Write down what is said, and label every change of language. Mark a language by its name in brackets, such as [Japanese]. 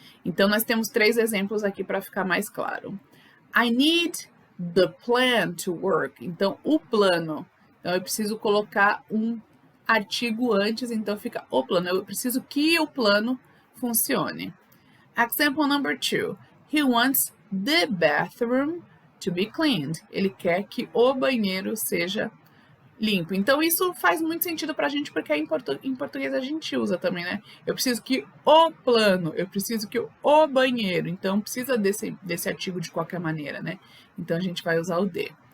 [Portuguese] Então, nós temos 3 exemplos aqui para ficar mais claro. I need the plan to work. Então, o plano. Então, eu preciso colocar um artigo antes, então fica o plano. Eu preciso que o plano funcione. [English] Example number 2. He wants the bathroom to be cleaned. [Portuguese] Ele quer que o banheiro seja limpo. Então, isso faz muito sentido pra gente, porque em português a gente usa também, né? Eu preciso que o plano, eu preciso que o banheiro. Então, precisa desse artigo de qualquer maneira, né? Então, a gente vai usar o de.